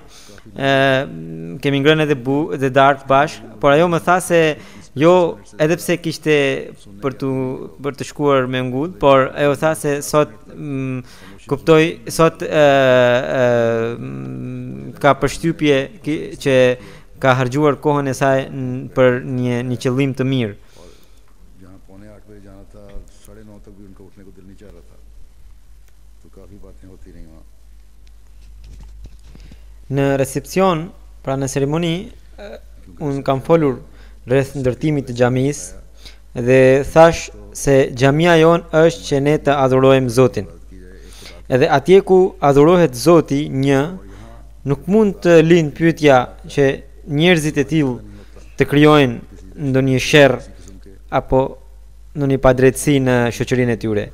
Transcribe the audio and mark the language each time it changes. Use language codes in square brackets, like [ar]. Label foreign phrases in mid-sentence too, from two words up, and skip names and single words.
[sq] Kemi ngrënë edhe darkë bashkë, por ajo më tha se Jo, edhe pse kishte për të shkuar me ngull, por ajo tha se sot kuptoj, sot ka përshtypje që ka harxuar kohën e saj për një qëllim të mirë. [hi] जहाँ 7:45 बजे जाना था 9:30 तक भी उनका उठने को दिल नहीं चाह रहा था, तो काफ़ी बातें होती रही वहाँ. [sq] Në recepcion, pra në ceremoni, unë kam folur rreth ndërtimit të xhamisë dhe thash se xhamia jon është që ne të adhurojmë Zotin. Edhe atje ku adhurohet Zoti një, nuk mund të lind pyetja që njerëzit e tillë të krijojnë ndonjë sherr apo ndonjë padrejtësi në shoqërinë e tyre.